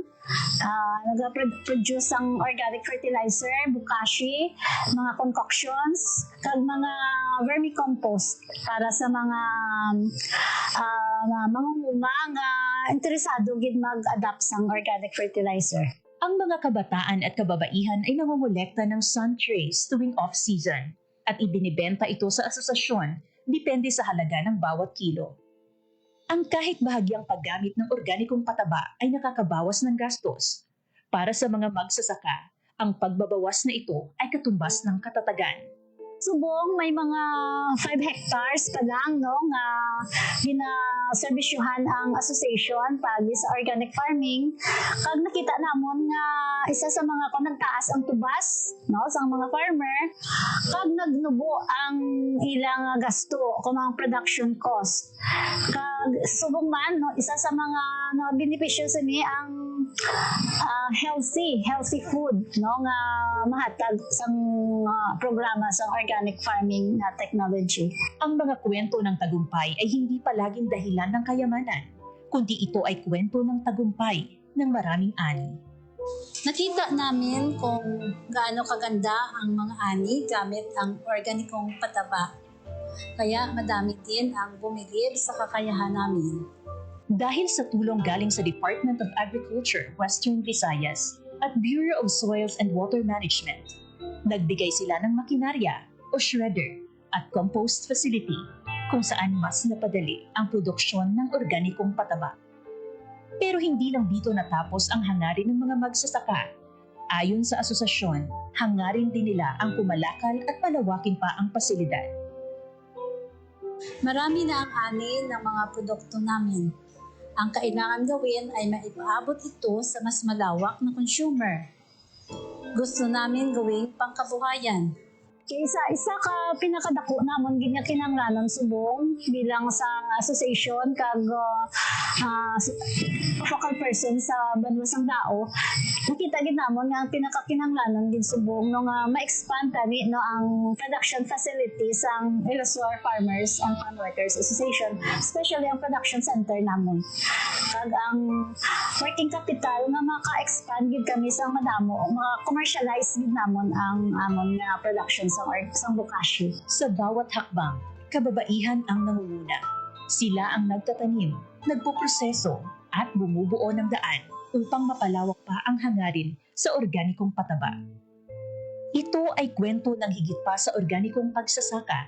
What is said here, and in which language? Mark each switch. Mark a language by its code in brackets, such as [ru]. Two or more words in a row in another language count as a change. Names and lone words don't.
[hil] Nag-produce ang [en] organic fertilizer, [hil] bukashi, mga concoctions, kag mga vermicompost para sa mga mangunguma nga interesado gid mag-adapt sang [en] organic fertilizer. [tl] Ang mga kabataan at kababaihan ay nangongolekta ng [en] sun trays [tl] tuwing off-season at ibinibenta ito sa asosasyon depende sa halaga ng bawat kilo. Ang kahit bahagyang paggamit ng organikong pataba ay nakakabawas ng gastos. Para sa mga magsasaka, ang pagbabawas na ito ay katumbas ng katatagan. [hil] Subong may mga 5 hectares pa lang no nga ginaserbisyuhan ang association pagi sa [en] organic farming. [hil] Kag nakita namon nga isa sa mga nagtaas ang tubas no sa mga farmer kag nagnubo ang ilang gasto kung ang [en] production cost. [hil] Kag subong man no isa sa mga benepisyo sa ni ang [en] healthy food [hil] no nga mahatag sa programa sa [en] organic farming [hil] na technology. [tl] Ang mga kwento ng tagumpay ay hindi palaging dahilan ng kayamanan, kundi ito ay kwento ng tagumpay ng maraming ani. Nakita namin kung gaano kaganda ang mga ani gamit ang organikong pataba. Kaya madami din ang bumilib sa kakayahan namin. Dahil sa tulong galing sa Department of Agriculture, Western Visayas at Bureau of Soils and Water Management, nagbigay sila ng makinarya o shredder at [en] compost facility [tl] kung saan mas napadali ang produksyon ng organikong pataba. Pero hindi lang dito natapos ang hangarin ng mga magsasaka. Ayon sa asosasyon, hangarin din nila ang pumalakal at palawakin pa ang pasilidad. Marami na ang ani ng mga produkto namin. Ang kailangan gawin ay maipaabot ito sa mas malawak na consumer. Gusto namin gawing pangkabuhayan. [hil] Kaysa isa ka pinakadako namon ginya kinahanglanon subong bilang sa association kag [en] focal person [hil] sa Banwasang Dao. Nakita gid namon nga ang pinakakinahanglanon gid subong no nga ma-expand tani no ang [en] production facilities [hil] ang Ilocos Farmers and Farm Workers Association, especially ang [en] production center [hil] namon. Kag ang [en] working capital [hil] nga maka-expand gid kami sa madamo, ma-commercialize gid namon ang amon nga production sa bokashi. [tl] Sa bawat hakbang, kababaihan ang nangunguna. Sila ang nagtatanim, nagpoproseso at bumubuo ng daan upang mapalawak pa ang hangarin sa organikong pataba. Ito ay kwento ng higit pa sa organikong pagsasaka.